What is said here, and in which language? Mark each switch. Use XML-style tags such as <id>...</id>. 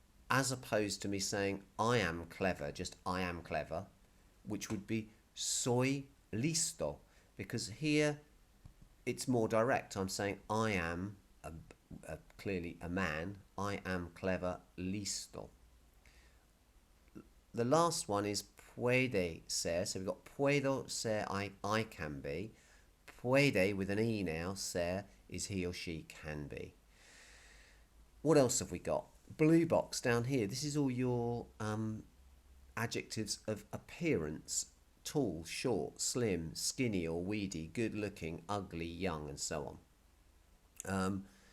<en>As opposed to me saying I am clever, just I am clever, which would be</en> <es>soy listo,</es> <en>because here it's more direct. I'm saying I am clearly a man. I am clever, listo. The last one is</en> <es>puede ser.</es> <en>So we've got</en> <es>puedo ser,</es> <en>I can be. Puede with an E now, ser is he or she can be. What else have we got? Blue box down here. This is all your adjectives of appearance. Tall, short, slim, skinny or weedy, good looking, ugly, young, and so on.</en>